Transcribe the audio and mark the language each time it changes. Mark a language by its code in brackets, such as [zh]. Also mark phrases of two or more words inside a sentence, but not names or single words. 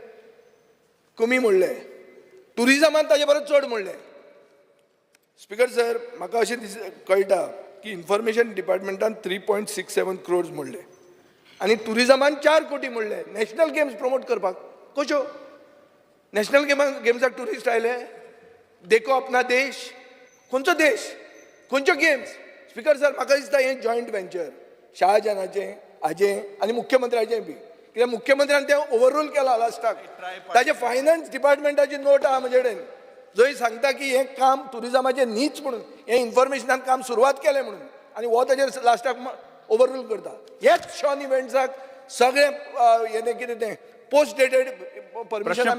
[kok] कमी म्हणले टुरिजमांत ताजे परस चड म्हणले [en] speaker sir [kok] म्हाका अशें कळटा की इन्फॉर्मेशन डिपार्टमेंटान 3.67 crores म्हणले आनी टुरिजमान 4 कोटी म्हणले [en] National Games promote [kok] करपाक कश्यो नॅशनल गेम्साक टुरिस्ट आयले [hi] देखो अपना देश [kok] खंयचो देश खंयच्यो गेम्स स्पिकर सर म्हाका दिसता हें [en] joint venture [kok] शहाजानाचें हाजें आनी मुख्यमंत्र्याचें बी कित्याक मुख्यमंत्र्यान तें ओवररूल केला लास्टाक ताजे फायनान्स डिपार्टमेंटाची नोट आहा म्हजे कडेन जंय सांगता की हें काम टुरिजमाचें न्हीच म्हणून हें इन्फॉर्मेशनान काम सुरवात केलें म्हणून आनी हो ताजेर लास्टाक ओवररूल करता हेच शॉन इव्हेंट्साक सगळे हें कितें तें [en] post dated permission